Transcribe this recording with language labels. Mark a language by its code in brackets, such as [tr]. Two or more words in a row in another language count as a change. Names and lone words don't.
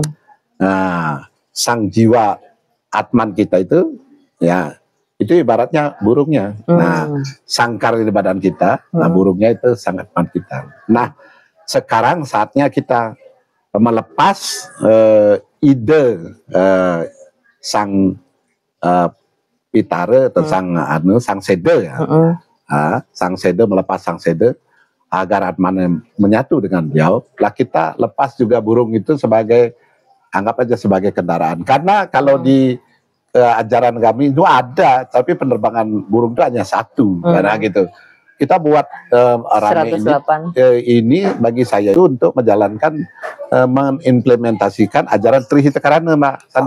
[id] Nah, sang jiwa Atman kita itu, ya itu ibaratnya burungnya. Nah, sangkar di badan kita, nah burungnya itu sangat Atman kita. Nah, sekarang saatnya kita melepas ide sang pitara atau sang sede ya. Sang sede melepas sang sede agar Atman menyatu dengan beliau. Lah kita lepas juga burung itu sebagai, anggap aja sebagai kendaraan. Karena kalau di ajaran kami itu ada, tapi penerbangan burung itu hanya satu, karena gitu. Kita buat rame ini bagi saya itu untuk menjalankan, mengimplementasikan ajaran Trihita Karana, Mbak Santi.